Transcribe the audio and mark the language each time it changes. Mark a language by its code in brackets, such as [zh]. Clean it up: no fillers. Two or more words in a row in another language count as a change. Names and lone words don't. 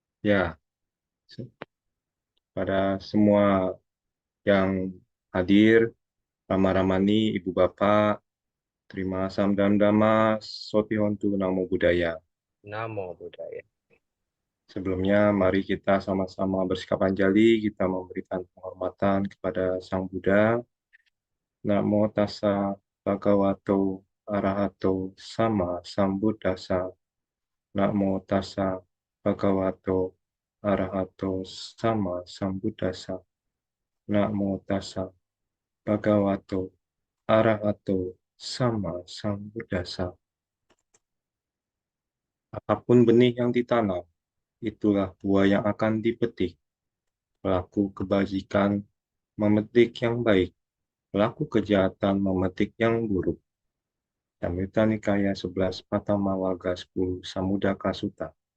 [id] Ya, pada semua yang hadir, Rama-Ramani, Ibu Bapak, terima samdam-dama, [pi] Sotihontu Namo Buddhaya. Namo Buddhaya. [id] Sebelumnya, mari kita sama-sama bersikap anjali, kita memberikan penghormatan kepada Sang Buddha. [pi] Namo tassa bhagavato arahato sama sambuddhassa. Namo tassa bhagavato arahato sama sambuddhassa. Namo tassa bhagavato arahato sama sambuddhassa. [id] Apapun benih yang ditanam, itulah buah yang akan dipetik. Pelaku kebajikan memetik yang baik, pelaku kejahatan memetik yang buruk. Samyutta Nikaya 11 Patama Warga 10 Samudaka Sutta.